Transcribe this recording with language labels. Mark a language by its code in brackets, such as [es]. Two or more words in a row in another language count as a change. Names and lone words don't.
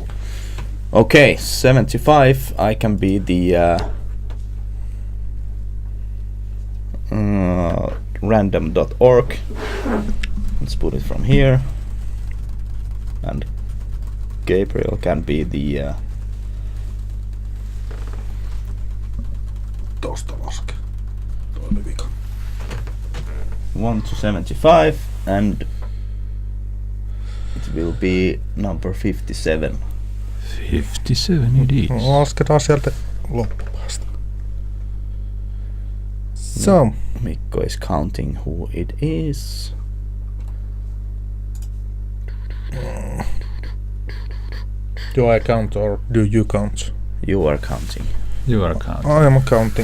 [en] Okay, 75. I can be the random.org. Let's put it from here. And Gabriel can be the [fi] Tosta laske. Toinen vika. [en] 1 to 75, and it will be number 57. 57 it is. [fi] Lasketaan sieltä loppuun. [en] So. Mikko is counting who it is. Do I count or do you count? You are counting. You are counting. I am counting.